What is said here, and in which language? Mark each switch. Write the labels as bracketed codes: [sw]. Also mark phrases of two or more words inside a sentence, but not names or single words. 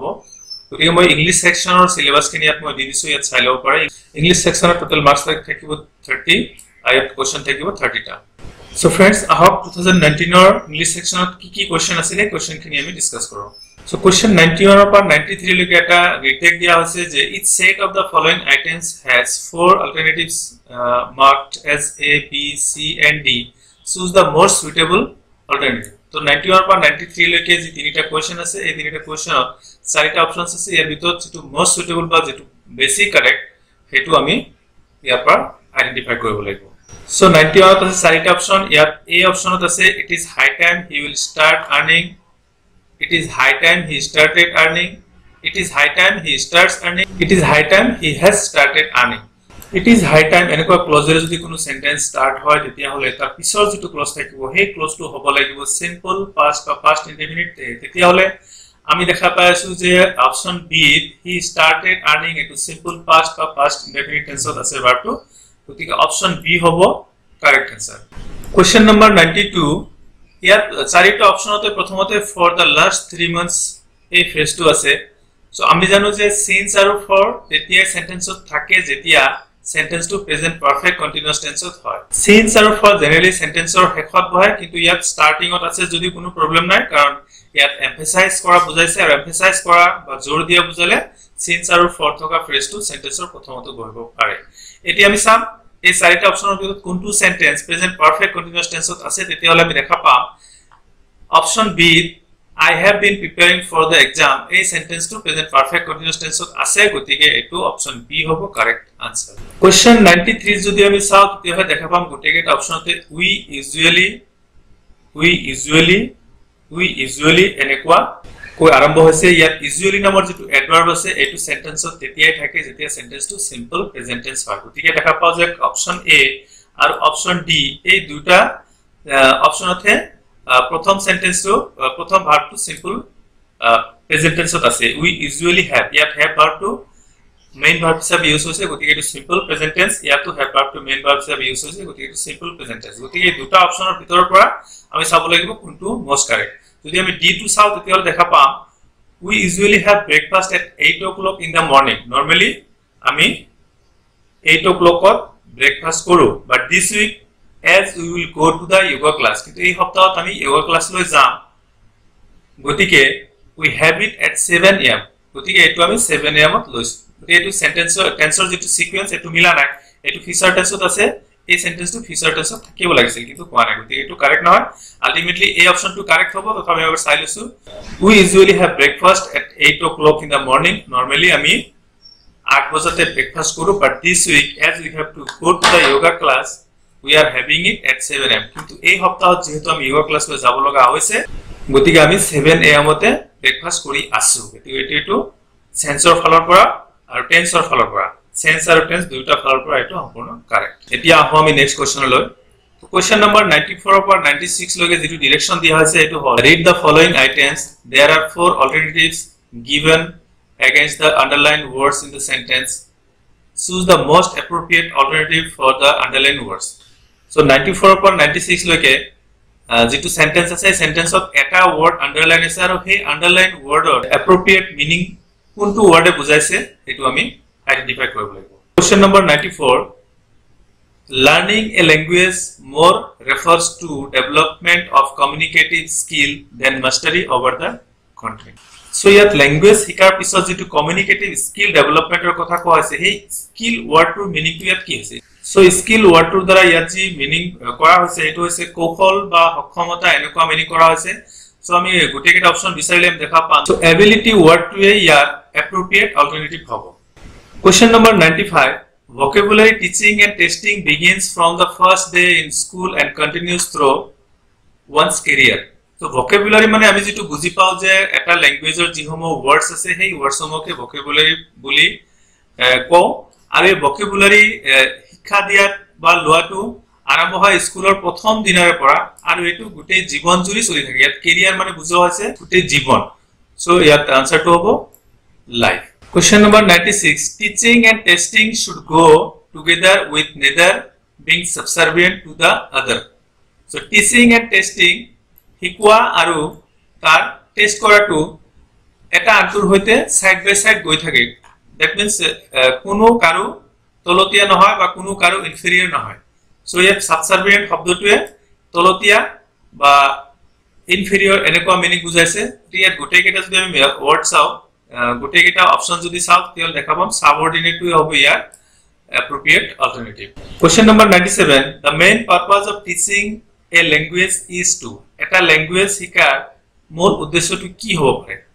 [as] গতিকে মই ইংলিশ সেকশনৰ সিলেবাস খিনি ইয়াত মই দি দিছো, ইয়াত চাই লব পাৰে। ইংলিশ সেকশনৰ [en] total marks [as] থাকিব 30 আৰু ইয়াত কোৱেশ্চন থাকিব 30 টা। [en] so friends [as] আহক 2019 ৰ ইংলিশ সেকশনত কি কোৱেশ্চন আছিল এই কোৱেশ্চন খিনি আমি ডিসকাস কৰো। [en] So question 91 [as] পৰা 93 লৈকে এটা ৰিটেক দিয়া হৈছে যে [en] each set of the following items has 4 alternatives marked as A, B, C and D. Choose the most suitable alternative. [as] তো 91 পৰা 93 লৈকে যি তিনিটা কোৱেশ্চন আছে এই তিনিটা কোৱেশ্চনত চাৰিটা অপচনছ আছে। ইয়াৰ ভিতৰত যেটো [en] most suitable [as] বা যেটো বেছি কাৰেক্ট হেতু আমি ইয়াৰ পৰা আইডেন্টিফাই কৰিব লাগিব। So 91 ত আছে চাৰিটা অপচন। ইয়াত A অপচনত আছে [en] it is high time he will start earning. It is high time he started earning. It is high time he starts earning. It is high time he has started earning. It is high time [as] এনেকুৱা ক্লজেৰে যদি কোনো [en] sentence start [as] হয় তেতিয়া হলে তাৰ পিছৰ যেটো ক্লজ থাকিব সেই ক্লজটো হ'ব লাগিব [en] simple past [as] বা [en] past indefinite. [as] তেতিয়া হলে আমি দেখা পাই আছো যে অপচন বি [en] he started earning [as] এটো [en] simple past [as] বা [en] past indefinite [as] টেন্সত আছে ভার্বটো। গতিকে অপচন বি হ'ব [en] correct answer. question number 92 [as] ইয়াত চাৰিটা অপচনতে প্ৰথমতে [en] for the last 3 months [as] এই ফ্ৰেজটো আছে। সো আমি জানো যে সিন্স আৰু ফৰ তেতিয়া সেন্টেন্সত থাকে যেতিয়া সেন্টেন্সটো [en] present perfect continuous [as] টেন্সত হয়। সিন্স আৰু ফৰ জেনাৰেলি সেন্টেন্সৰ শেষত বহে, কিন্তু ইয়াত স্টাৰ্টিংত আছে যদি কোনো প্ৰবলেম নাই, কাৰণ ইয়াত এমফাসাইজ কৰা বুজাইছে আৰু এমফাসাইজ কৰা বা জোৰ দিয়া বুজালে সিন্স আৰু ফৰ থকা ফ্ৰেজটো সেন্টেন্সৰ প্ৰথমতে বহিব পাৰে। এতিয়া আমি চাম এই চাৰিটা অপচনৰ ভিতৰত কোনটো সেন্টেন্স [en] present perfect continuous [as] টেন্সত আছে। তেতিয়া হলে আমি দেখা পাম অপচন বি [en] I have been preparing for the exam [as] এই সেন্টেন্সটো [en] present perfect continuous [as] টেন্সত আছে। গতিকে এটো অপচন বি হ'ব [en] correct answer. question 93 [as] যদি আমি চাও তেতিয়া দেখা পাম গোটেইকেইটা অপচনতে [en] we usually [as] এনেকুৱা কৈ আৰম্ভ হৈছে। ইয়াত usually নামৰ যেটো এডভার্ব আছে এটো সেন্টেন্সত তেতিয়াই থাকে যেতিয়া সেন্টেন্সটো [en] simple present tense [as] হয়। গতিকে দেখা পাও যে অপচন এ আৰু অপচন ডি এই দুটা অপচনতে প্ৰথম সেন্টেন্সটো প্ৰথম ভার্বটো [en] simple present [as] টেন্সত আছে। [en] we usually have [as] ইয়াত have ভার্বটো [en] main verb [as] হিচাপে ইউজ হৈছে, গতিকে এটো [en] simple present tense. [as] ইয়াতো have ভার্বটো [en] main verb [as] হিচাপে ইউজ হৈছে, গতিকে এটো [en] simple present tense. [as] গতিকে এই দুটা অপচনৰ ভিতৰৰ পৰা আমি চাব লাগিব কোনটো [en] most correct. [as] যদি আমি ডি টু চাও তেতিয়া দেখা পাম [en] we usually have breakfast at 8 o'clock in the morning. normally আমি 8 o'clock ব্রেকফাস্ট কৰো, but this week as we will go to the yoga class [as] কিন্তু এই সপ্তাহত আমি yoga class লৈ যাম, [en] গতিকে we have it at 7 am [as] গতিকে এটো আমি 7 am ত লৈছো। গতিকে এটো টেন্সৰ যেটো সিকোয়েন্স এটো মিলা নাই, এটো ফিচাৰ টেন্সত আছে, এই সেন্টেন্সটো ফিচাৰ টেন্সত থাকিব লাগিছিল কিন্তু কোৱা নাই, গতিকে এটো কারেক্ট নহয়। আলটিমেটলি এই অপচনটো কারেক্ট হ'ব। তথাপি আমি চাই লৈছো [en] we usually have breakfast at 8 o'clock in the morning. [as] normally আমি 8 বজাতে ব্রেকফাস্ট কৰো, [en] but this week as we have to go to the yoga class we are having it at 7 am [as] কিন্তু এই সপ্তাহত যেহেতু আমি yoga class লৈ যাব লগা হৈছে গতিকে আমি 7 am তে ব্রেকফাস্ট কৰি আছো। গতিকে এটো সেন্সৰ ফালৰ পৰা আৰু টেন্সৰ ফালৰ পৰা সেন্স আৰু টেন্স দুটা ফালৰ পৰা এটো সম্পূৰ্ণ কারেক্ট। এতিয়া আহো আমি নেক্সট কোৱেশ্চনলৈ। তো [en] question number 94 [as] পৰা 96 লৈকে যেটো ডাইৰেকশন দিয়া হৈছে এটো হ'ল [en] read the following items. there are 4 alternatives given against the underlined words in the sentence. choose the most appropriate alternative for the underlined words. [as] so 94 পৰা 96 লৈকে যেটো সেন্টেন্স আছে সেন্টেন্সত এটা [en] word underline [as] আছে আৰু সেই আন্ডারলাইন ওয়ার্ডৰ [en] appropriate meaning [as] কোনটো ওয়ার্ডে বুজাইছে এটো আমি আইডেন্টিফাই কৰিব লাগিব। [en] question number 94 learning a language more refers to development of communicative skill than mastery over the content. [as] so ইয়াত ল্যাঙ্গুৱেজ শিকাৰ পিছত যেটো [en] communicative skill [as] ডেভেলপমেন্টৰ কথা কোৱা হৈছে সেই স্কিল ওয়ার্ডটোৰ মিনিংটো ইয়াত কি হৈছে। so স্কিল ওয়ার্ডটোৰ দ্বাৰা ইয়াত যি মিনিং কৰা হৈছে এটো হৈছে কৌশল বা সক্ষমতা এনেকুৱা মিনিং কৰা হৈছে। so আমি গোটেইকেইটা অপচন বিচাৰিলে দেখা পাম। so ability ওয়ার্ডটোৱে ইয়াত [en] appropriate alternative [as] হ'ব। [en] question number 95 vocabulary teaching and testing begins from the first day in school and continues through one's career. [as] So vocabulary মানে আমি যেটো বুজি পাও যে এটা ল্যাঙ্গুৱেজৰ যিসমূহ ওয়ার্ডস আছে সেই ওয়ার্ডসমূহকে vocabulary বুলি কও আৰু এই vocabulary শিক্ষা দিয়াত বা লোৱাটো আৰম্ভ হয় স্কুলৰ প্ৰথম দিনৰ পৰা আৰু এটো গোটেই জীৱন জুৰি চলি থাকে ইয়াত কেৰিয়াৰ মানে বুজোৱা হৈছে গোটেই জীৱন সো ইয়াত আনসাৰটো হ'ব লাইফ [en] Question number 96 teaching and testing [as] should go together with neither being subservient to the other so teaching and testing শিকোৱা আৰু তাৰ টেস্ট কৰাটো এটা আনটোৰ হৈতে [en] side by side [as] গৈ থাকে [en] that means [as] কোনো কাৰো তলতীয়া নহয় বা কোনো কাৰো ইনফেৰিয়ৰ নহয় সো ইয়াত সাবসার্ভিয়েন্ট শব্দটোৱে তলতীয়া বা ইনফেৰিয়ৰ এনেকুৱা মিনিং বুজাইছে ইয়াত গোটেই কেইটা যদি আমি ওয়ার্ড চাও গোটেই কেইটা অপশন যদি চাও তেল দেখাবম সাবঅর্ডিনেটটোৱে হ'ব ইয়াৰ [en] appropriate alternative question number 97 the main purpose of teaching a language is to [as] eta language শিকাৰ মূল উদ্দেশ্যটো কি হ'ব পাৰে